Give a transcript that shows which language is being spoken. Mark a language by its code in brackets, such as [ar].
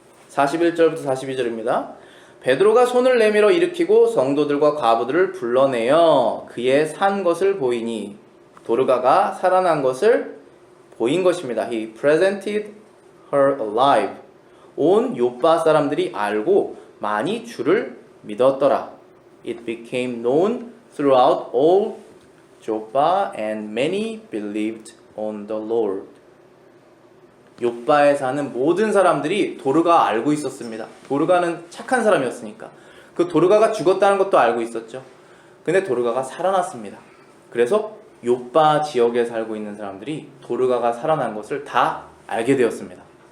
[ko] 41절부터 42절입니다. 베드로가 손을 내밀어 일으키고 성도들과 과부들을 불러내어 그의 산 것을 보이니 도르가가 살아난 것을 보인 것입니다. [en] He presented her alive. [ko] 온 요빠 사람들이 알고 많이 주를 믿었더라. [en] It became known throughout all Joppa and many believed on the Lord. [ko] 요빠에 사는 모든 사람들이 도르가 알고 있었습니다. 도르가는 착한 사람이었으니까. 그 도르가가 죽었다는 것도 알고 있었죠. 근데 도르가가 살아났습니다. 그래서 요빠 지역에 살고 있는 사람들이 도르가가 살아난 것을 다 알게 되었습니다.